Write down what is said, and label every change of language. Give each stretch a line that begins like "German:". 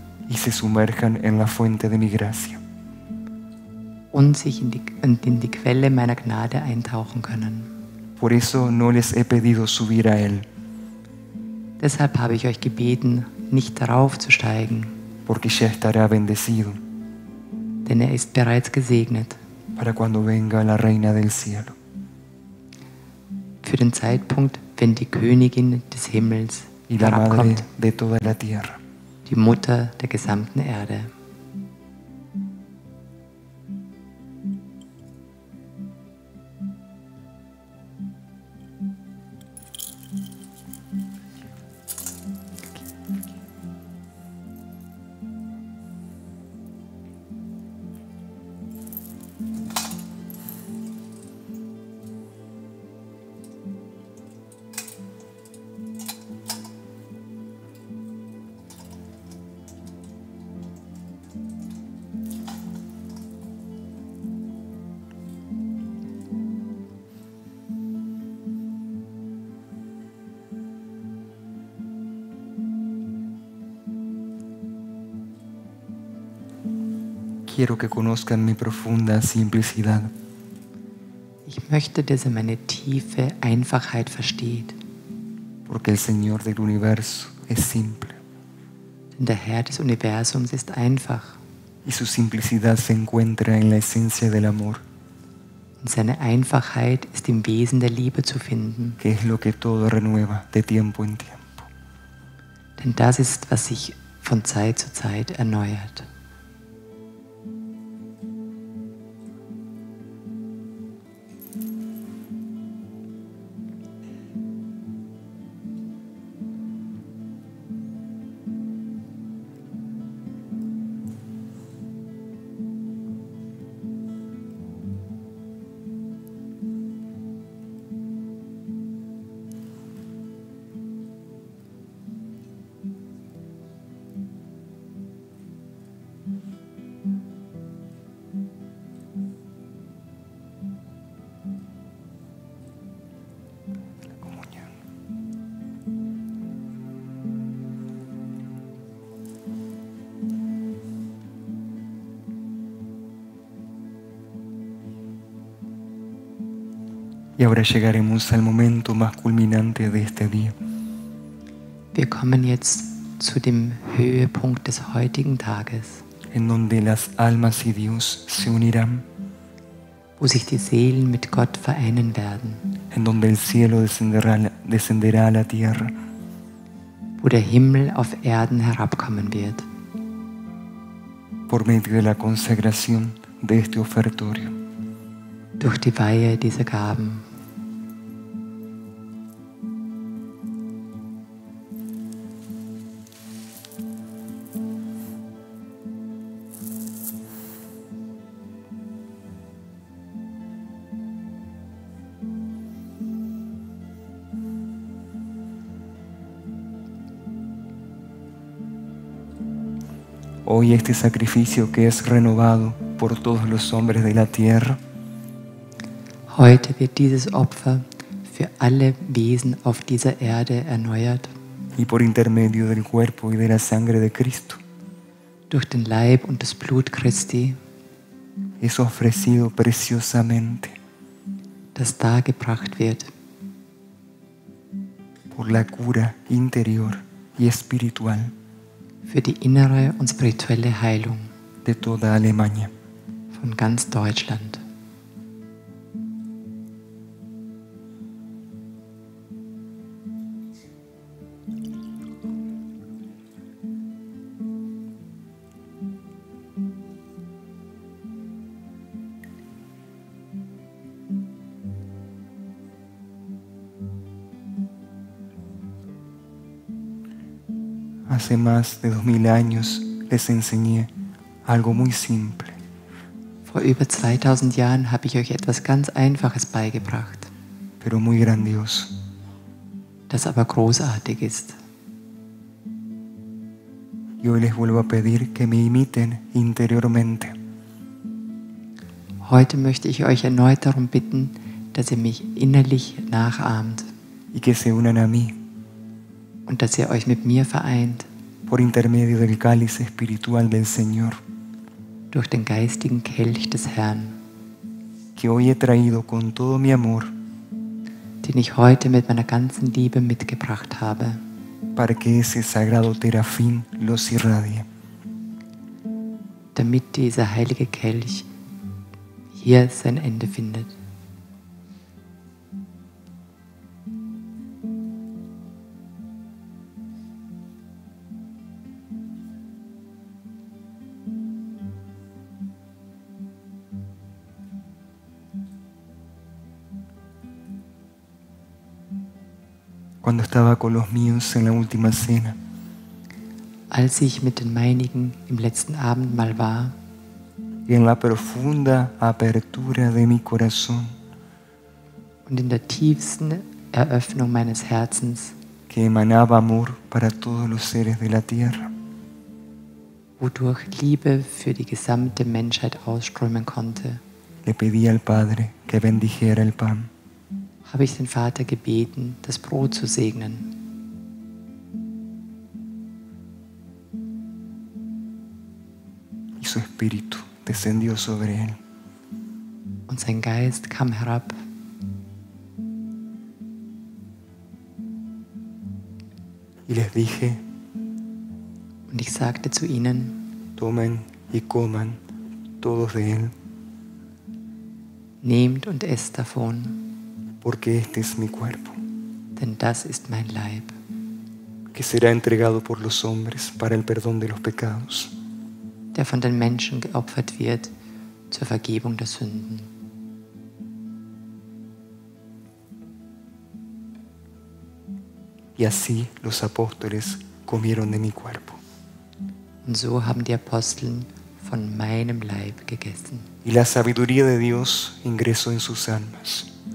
Spanish: y se sumerjan en la fuente de mi gracia.
German: und sich in die Quelle meiner Gnade eintauchen können.
Spanish: Por eso no les he pedido subir a él,
German: Deshalb habe ich euch gebeten, nicht darauf zu steigen,
Spanish: porque ya estará bendecido
German: denn er ist bereits gesegnet
Spanish: para cuando venga la reina del cielo.
German: für den Zeitpunkt, wenn die Königin des Himmels
Spanish: Y la madre
German: herabkommt,
Spanish: de toda la tierra.
German: die Mutter der gesamten Erde.
Spanish: Quiero que conozcan mi profunda simplicidad,
German: Ich möchte, dass ihr meine tiefe Einfachheit versteht,
Spanish: porque el Señor del universo es simple
German: denn der Herr des Universums ist einfach
Spanish: y su simplicidad se encuentra en la esencia del amor,
German: und seine Einfachheit ist im Wesen der Liebe zu finden,
Spanish: que es lo que todo renueva de tiempo en tiempo.
German: denn das ist, was sich von Zeit zu Zeit erneuert.
Spanish: Y ahora llegaremos al momento más culminante de este día,
German: Wir kommen jetzt zu dem Höhepunkt des heutigen Tages,
Spanish: en donde las almas y Dios se unirán,
German: wo sich die Seelen mit Gott vereinen werden,
Spanish: en donde el cielo descenderá a la tierra,
German: wo der Himmel auf Erden herabkommen wird,
Spanish: por medio de la consagración de este ofertorio.
German: durch die Weihe dieser Gaben.
Spanish: Hoy este sacrificio que es renovado por todos los hombres de la tierra,
German: Heute wird dieses Opfer für alle Wesen auf dieser Erde erneuert,
Spanish: y por intermedio del cuerpo y de la sangre de Cristo,
German: durch den Leib und das Blut Christi,
Spanish: es ofrecido preciosamente
German: das dargebracht wird,
Spanish: por la cura interior y espiritual
German: für die innere und spirituelle Heilung
Spanish: de toda Alemania.
German: von ganz Deutschland.
Spanish: Hace más de 2000 años les enseñé algo muy simple,
German: Vor über 2000 Jahren habe ich euch etwas ganz Einfaches beigebracht,
Spanish: pero muy grandioso.
German: das aber großartig ist.
Spanish: Y hoy les vuelvo a pedir que me imiten interiormente,
German: Heute möchte ich euch erneut darum bitten, dass ihr mich innerlich nachahmt
Spanish: y que se unan a mí
German: und dass ihr euch mit mir vereint
Spanish: por intermedio del cáliz espiritual del Señor,
German: durch den geistigen Kelch des Herrn,
Spanish: que hoy he traído con todo mi amor,
German: den ich heute mit meiner ganzen Liebe mitgebracht habe,
Spanish: para que ese sagrado terafín los irradie.
German: damit dieser heilige Kelch hier sein Ende findet.
Spanish: Cuando estaba con los míos en la última cena,
German: Als ich mit den meinigen im letzten Abendmahl war,
Spanish: y en la profunda apertura de mi corazón,
German: und in der tiefsten Eröffnung meines Herzens,
Spanish: que emanaba amor para todos los seres de la tierra,
German: wodurch Liebe für die gesamte Menschheit ausströmen konnte,
Spanish: le pedí al Padre que bendijera el pan.
German: habe ich den Vater gebeten, das Brot zu segnen.
Spanish: Y su espíritu descendió sobre él.
German: Und sein Geist kam herab.
Spanish: Y les dije,
German: Und ich sagte zu ihnen,
Spanish: tomen y coman todos de él,
German: nehmt und esst davon,
Spanish: porque este es mi cuerpo,
German: denn das ist mein Leib,
Spanish: que será entregado por los hombres para el perdón de los pecados.
German: der von den Menschen geopfert wird zur Vergebung der Sünden.
Spanish: Y así los apóstoles comieron de mi cuerpo.
German: Und so haben die Apostel von meinem Leib gegessen.
Spanish: Y la sabiduría de Dios ingresó en sus almas